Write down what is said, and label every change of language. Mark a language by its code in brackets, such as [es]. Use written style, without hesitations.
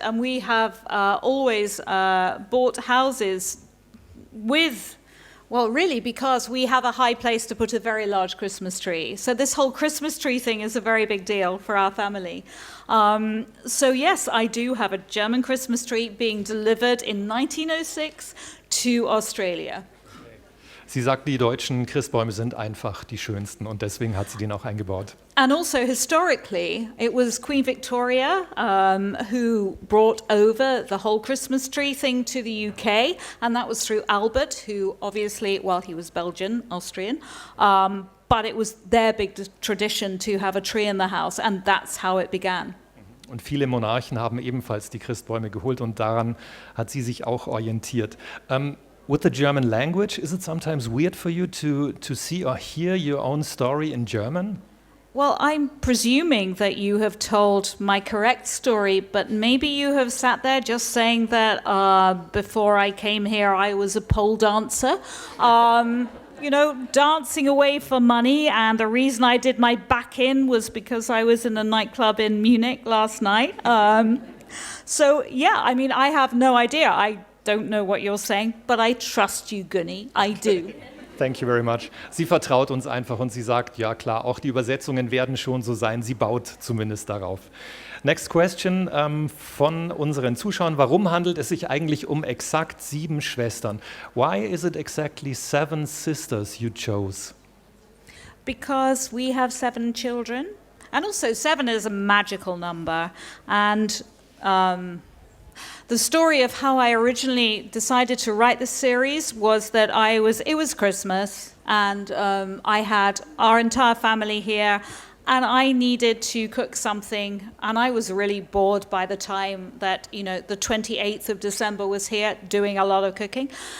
[en] And we have always bought houses with, well, really, because we have a high place to put a very large Christmas tree. So this whole Christmas tree thing is a very big deal for our family. So yes, I do have a German Christmas tree being delivered in 1906 to Australia. [de] Sie sagt, die deutschen Christbäume sind einfach die schönsten und deswegen hat sie den auch eingebaut. [en] And also historically, it was Queen Victoria who brought over the whole Christmas tree thing to the UK, and that was through Albert, who obviously, well, he was Belgian, Austrian, but it was their big tradition to have a tree in the house, and that's how it began. [de] Und viele Monarchen haben ebenfalls die Christbäume geholt und daran hat sie sich auch orientiert. [en] With the German language, is it sometimes weird for you to see or hear your own story in German? Well, I'm presuming that you have told my correct story, but maybe you have sat there just saying that before I came here I was a pole dancer. dancing away for money. And the reason I did my back in was because I was in a nightclub in Munich last night. I have no idea. I don't know what you're saying, but I trust you, Gunny. I do. Thank you very much. [de] Sie vertraut uns einfach und sie sagt, ja klar, auch die Übersetzungen werden schon so sein. Sie baut zumindest darauf. [en] Next question [de] von unseren Zuschauern. Warum handelt es sich eigentlich um exakt 7 Schwestern? [en] Why is it exactly 7 sisters you chose? Because we have 7 children. And also 7 is a magical number. And the story of how I originally decided to write this series was that it was Christmas, and I had our entire family here, and I needed to cook something, and I was really bored by the time that, the 28th of December was here, doing a lot of cooking.